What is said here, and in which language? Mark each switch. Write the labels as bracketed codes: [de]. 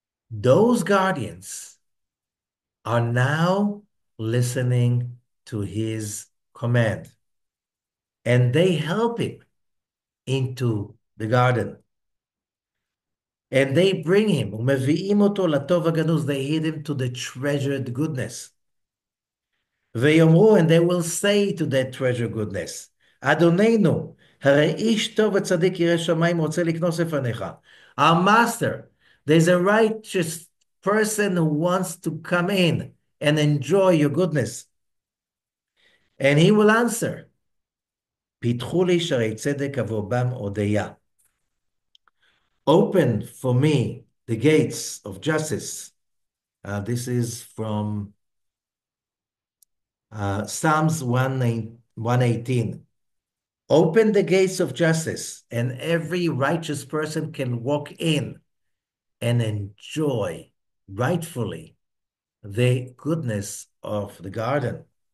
[en] Those guardians are now listening to his command. and they help him into the garden. And they bring him, [he] ומביאים אותו לטוב הגנוז, [en] they lead him to the treasured goodness. [he] ויאמרו, [en] and they will say to that treasured goodness, [he] אדוננו, הרי איש טוב וצדיק ירא שמיים רוצה לקנוס לפניך. [en] Our master, there's a righteous person who wants to come in and enjoy your goodness. And he will answer, [he] פיתחו לי שערי צדק עבור בם הודיה. [en] Open for me the gates of justice. This is from Psalms 118. Open the gates of justice, and every righteous person can walk in and enjoy rightfully the goodness of the garden.